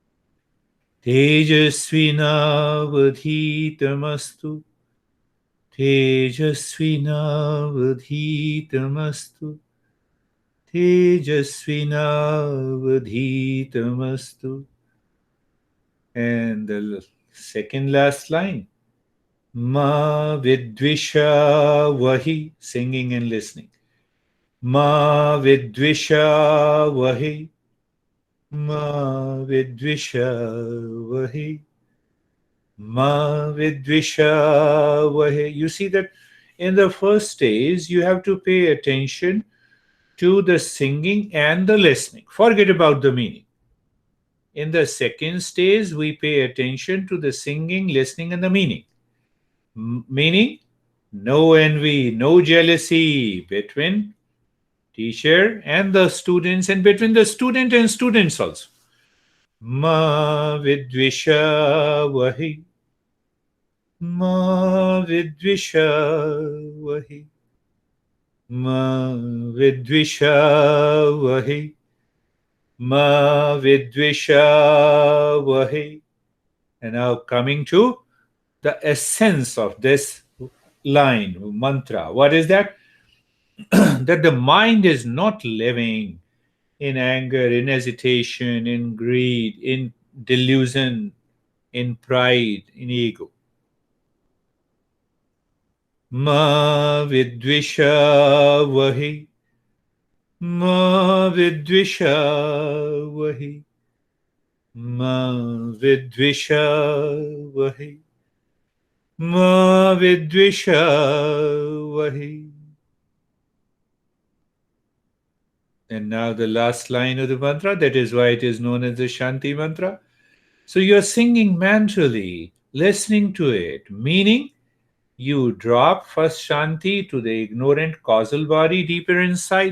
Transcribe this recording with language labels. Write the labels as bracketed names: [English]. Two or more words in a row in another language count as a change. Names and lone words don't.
[Sanskrit] तेजस्वि नावधीतमस्तु, तेजस्वि नावधीतमस्तु, तेजस्वि नावधीतमस्तु. [English] And the second last line, [Sanskrit] मा विद्विषावहै, [English] singing and listening. [Sanskrit] मा विद्विषावहै, मा विद्विषावहै, मा विद्विषावहै. [English] You see that in the first stage, you have to pay attention to the singing and the listening. Forget about the meaning. In the second stage, we pay attention to the singing, listening, and the meaning. Meaning, no envy, no jealousy between teacher and the students, and between the student and students also. [Sanskrit] मा विद्विषावहै, मा विद्विषावहै, मा विद्विषावहै, मा विद्विषावहै. [English] And now coming to the essence of this line, mantra. What is that? That the mind is not living in anger, in hesitation, in greed, in delusion, in pride, in ego. [Sanskrit] मा विद्विषावहै, मा विद्विषावहै, मा विद्विषावहै, मा विद्विषावहै. [English] And now the last line of the mantra, that is why it is known as the [Sanskrit] शान्ति मन्त्र. [English] So you're singing mantrally, listening to it, meaning you drop first Shanti to the ignorant causal body deeper inside.